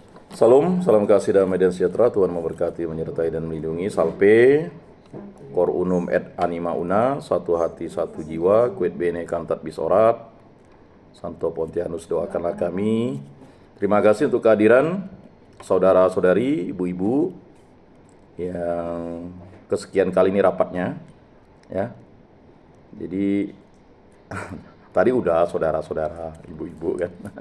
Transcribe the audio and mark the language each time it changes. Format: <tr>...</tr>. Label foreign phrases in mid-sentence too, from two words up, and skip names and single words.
<id>Salam kasih damai dan sejahtera, Tuhan memberkati, menyertai dan melindungi.</id> <la>Salpe, cor unum et anima una,</la> <id>satu hati satu jiwa,</id> <la>quid bene cantat bis orat.</la> <id>Santo Pontianus, doakanlah kami. Terima kasih untuk kehadiran saudara-saudari, ibu-ibu yang kesekian kali ini rapatnya, ya. Jadi tadi udah saudara-saudara, ibu-ibu kan.</id>